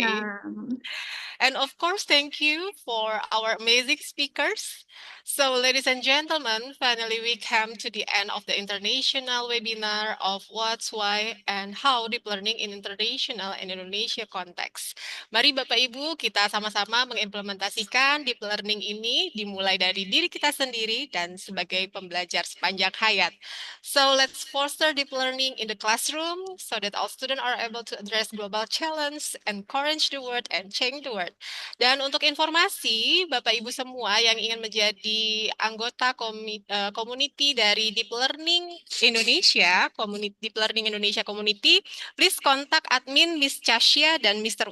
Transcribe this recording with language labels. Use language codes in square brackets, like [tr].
[en] welcome. And of course, thank you for our amazing speakers. So, ladies and gentlemen, finally we come to the end of the international webinar of what's, why, and how deep learning in international and Indonesia context. [id] Mari Bapak Ibu, kita sama-sama mengimplementasikan deep learning ini dimulai dari diri kita sendiri dan sebagai pembelajar sepanjang hayat. [en] So, let's foster deep learning in the classroom so that all students are able to address global challenge, encourage the world, and change the world. start. [id] Dan untuk informasi, Bapak Ibu semua yang ingin menjadi anggota community dari Deep Learning Indonesia, Deep Learning Indonesia Community, please kontak admin Miss Chasya dan Mr.